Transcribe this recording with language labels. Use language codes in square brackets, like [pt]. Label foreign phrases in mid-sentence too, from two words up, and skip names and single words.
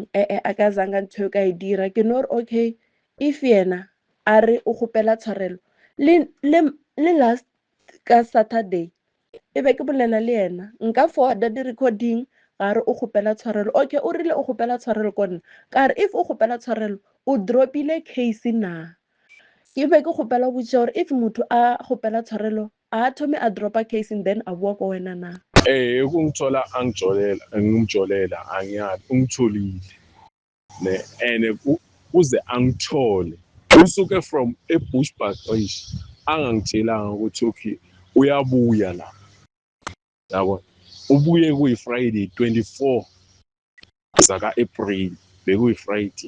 [nso] A ka zanga ntho eo ka e dira. Ke no re okay, if yena a re o kgopela tshwarelo le last ka Saturday e be ke bolela le yena, nka forwarda di-recording ga re o kgopela tshwarelo. Okay, o rile o kgopela tshwarelo ko nna, ka re if o kgopela tshwarelo o dropile case na. Ke be ke kgopela botša gore if motho a kgopela tshwarelo a thome a dropa case [en] and then [nso] a bua ko wena na. [zu] Ukungithola ngimjolela angiyazi ungitholile ne and kuze angithole usuke from eBushbuckridge angangitshelanga ukuthi okay uyabuya la, yabo ubuye kuyi-Friday 24 zaka-April, bekuyi-Friday.